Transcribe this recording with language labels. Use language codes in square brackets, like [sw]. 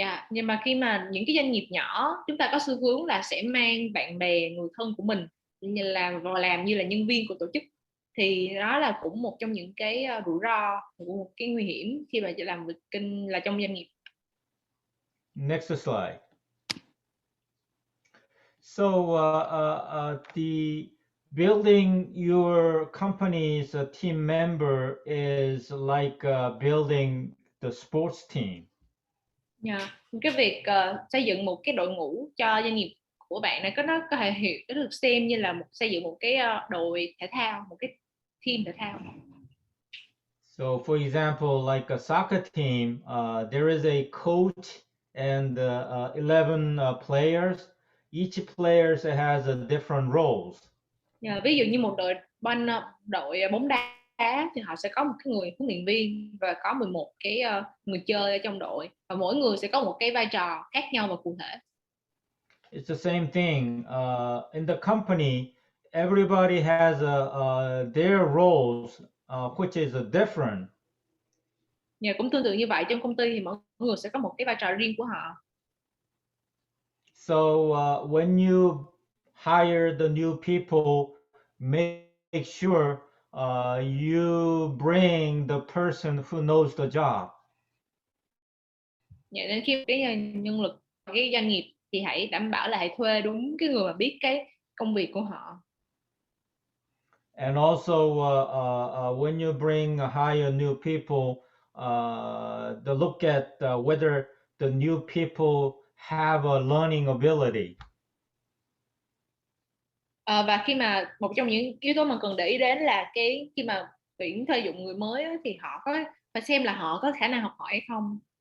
[vi] Nhưng mà khi mà những cái doanh nghiệp nhỏ, chúng ta có xu hướng là sẽ mang bạn bè, người thân của mình làm như là nhân viên của tổ chức, thì đó là cũng một trong những cái rủi ro, một cái nguy hiểm khi mà làm việc kinh là trong doanh nghiệp. [en] Next slide. So the building your company's team member is like building the sports team. [vi] Cái việc xây dựng một cái đội ngũ cho doanh nghiệp của bạn này nó có thể hiểu được xem như là xây dựng một cái đội thể thao, một cái team thể thao. [en] So for example, like a soccer team, there is a coach and 11 players. Each player has a different roles. [vi] Ví dụ như một đội bóng đá thì họ sẽ có một cái người huấn luyện viên và có 11 cái người chơi ở trong đội, và mỗi người sẽ có một cái vai trò khác nhau và cụ thể. [en] It's the same thing in the company. Everybody has their roles, which is different. [vi] Cũng tương tự như vậy, trong công ty thì mỗi người sẽ có một cái vai trò riêng của họ. [en] So when you hire the new people, make sure you bring the person who knows the job. [vi] Nên khi cái nhân lực cái doanh nghiệp thì hãy đảm bảo là hãy thuê đúng cái người mà biết cái công việc của họ. [en] And also when you hire new people, to look at whether the new people have a learning ability. [vi] Và khi mà một trong những yếu tố mà cần để ý đến là khi mà tuyển thuê dụng người mới thì họ phải xem là họ có khả năng học hỏi hay không.